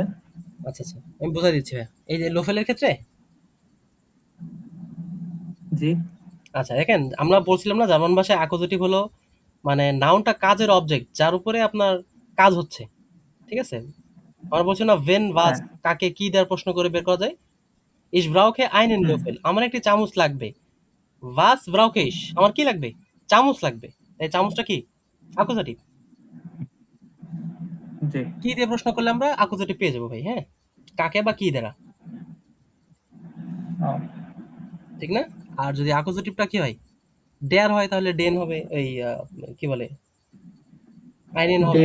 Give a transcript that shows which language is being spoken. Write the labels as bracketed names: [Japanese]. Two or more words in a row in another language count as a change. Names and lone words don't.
[Bangla] আচ্ছা আচ্ছা আমি বুঝাই দিচ্ছি ভাইয়া, এই যে লোফেলের ক্ষেত্রে, জি। আচ্ছা দেখেন আমরা বলছিলাম না জার্মান ভাষায় অ্যাকুজেটিভ হলো মানে নাউনটা কাজের অবজেক্ট যার উপরে আপনার কাজ হচ্ছে, ঠিক আছে? আমরা বলছি না [German] wen was, [Bangla] হ্যাঁ। কাকে কি দেওয়ার প্রশ্ন করে বের করা যায়, [German] ich brauche einen Löffel, [Bangla] আমার একটি চামচ লাগবে, [German] was brauche ich, [Bangla] আমার কি লাগবে, চামচ লাগবে, এই চামচটা কি অ্যাকুজেটিভ, জি। কি দিয়ে প্রশ্ন করলে আমরা অ্যাকুজেটিভ পেয়ে যাবো ভাই, হ্যাঁ? কাকে বা কি দ্বারা, ও, ঠিক না? আর যদি অ্যাকুজেটিভটা কি হয়, ডেয়ার হয়, তাহলে ডেন হবে, এই কি বলে, আইনেন হবে।